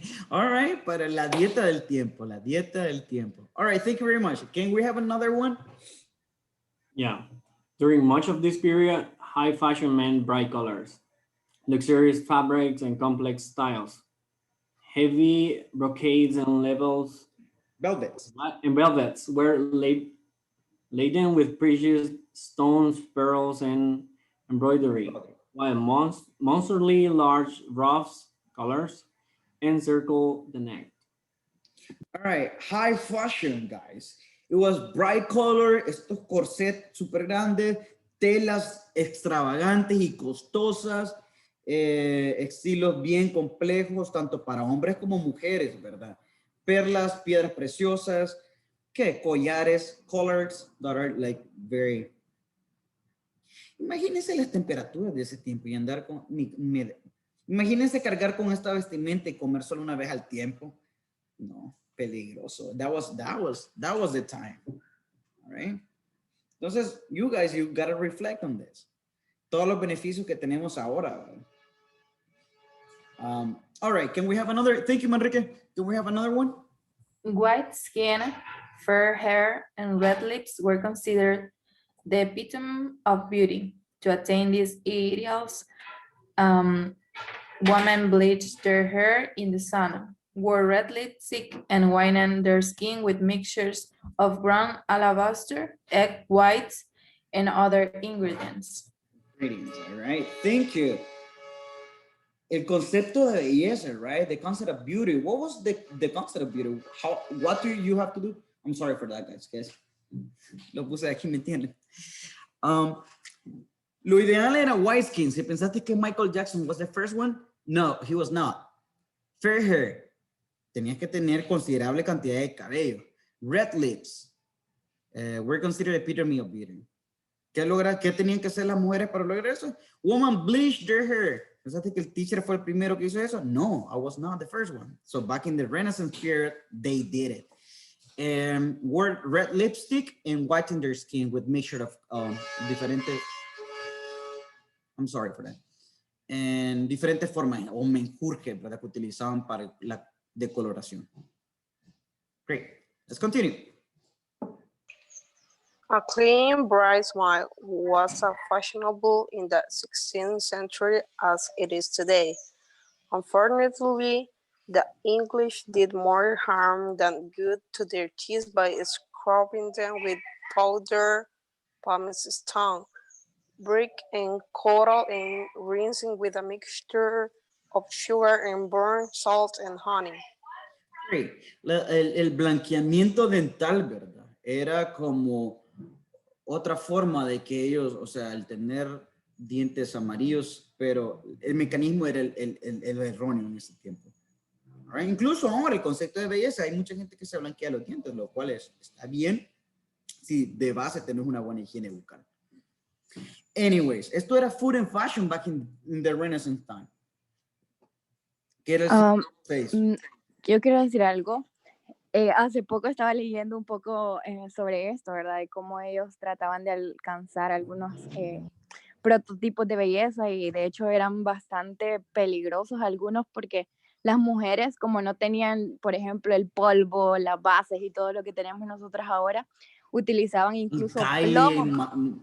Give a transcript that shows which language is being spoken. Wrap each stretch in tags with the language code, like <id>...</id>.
<es>All right, para la dieta del tiempo, la dieta del tiempo.</es> <en>All right, thank you very much. Can we have another one? Yeah. During much of this period, high fashion meant bright colors, luxurious fabrics, and complex styles. Heavy brocades and velvets were laden with precious stones, pearls, and embroidery, while monstrosly large ruffs, colors, encircle the neck. All right, high fashion, guys. It was bright color,</en> <es>estos corsets super grandes, telas extravagantes y costosas, estilos bien complejos, tanto para hombres como mujeres, ¿verdad? Perlas, piedras preciosas, ¿qué?</es> <en>Collares, collars that are like very...</en> <es>Imagínense las temperaturas de ese tiempo y andar con... Imagínense cargar con esta vestimenta y comer solo una vez al tiempo. No, peligroso.</es> <en>That was the time. All right?</en> <es>Entonces,</es> <en>you guys, you gotta reflect on this.</en> <es>Todos los beneficios que tenemos ahora.</es> <en>All right, can we have another? Thank you, Manrique. Can we have another one? White skin, fair hair, and red lips were considered the epitome of beauty. To attain these ideals, women bleached their hair in the sun, wore red lipstick, and whitened their skin with mixtures of ground alabaster, egg whites, and other ingredients. All right, thank you.</en> <es>El concepto de belleza,</es> <en>right? The concept of beauty. What was the concept of beauty? What do you have to do? I'm sorry for that, guys.</en> <es>Lo puse aquí, ¿me entienden? Lo ideal era</es> <en>white skin.</en> <es>Si pensaste que</es> <en>Michael Jackson was the first one, no, he was not. Fair hair.</en> <es>Tenías que tener considerable cantidad de cabello.</es> <en>Red lips. We're considered the epitome of beauty.</en> <es>¿Qué tenían que hacer las mujeres para lograr eso?</es> <en>Woman bleached their hair.</en> <es>¿Pensaste que el teacher fue el primero que hizo eso?</es> <en>No, I was not the first one. So back in the Renaissance period, they did it. Wore red lipstick and whitened their skin with mixture of different... I'm sorry for that.</en> <es>en diferentes formas, o menjurje, ¿verdad? Que utilizaban para la decoloración.</es> <en>Great. Let's continue. A clean, bright smile was as fashionable in the 16th century as it is today. Unfortunately, the English did more harm than good to their teeth by scrubbing them with powder, pumice stone, brick, and coral, and rinsing with a mixture of sugar and burnt salt and honey. Great.</en> <es>El blanqueamiento dental, ¿verdad? Era como otra forma de que ellos, o sea, el tener dientes amarillos, pero el mecanismo era el erróneo en ese tiempo. Right? Incluso ahora el concepto de belleza, hay mucha gente que se blanquea los dientes, lo cual está bien si de base tenés una buena higiene bucal.</es> <en>Anyways,</en> <es>esto era</es> <en>food and fashion back in the Renaissance time.</en> <es>¿Qué era el yo quiero decir algo. Hace poco estaba leyendo un poco sobre esto, ¿verdad? De cómo ellos trataban de alcanzar algunos prototipos de belleza y de hecho eran bastante peligrosos algunos porque las mujeres, como no tenían, por ejemplo, el polvo, las bases y todo lo que tenemos nosotras ahora, utilizaban incluso plomo.</es>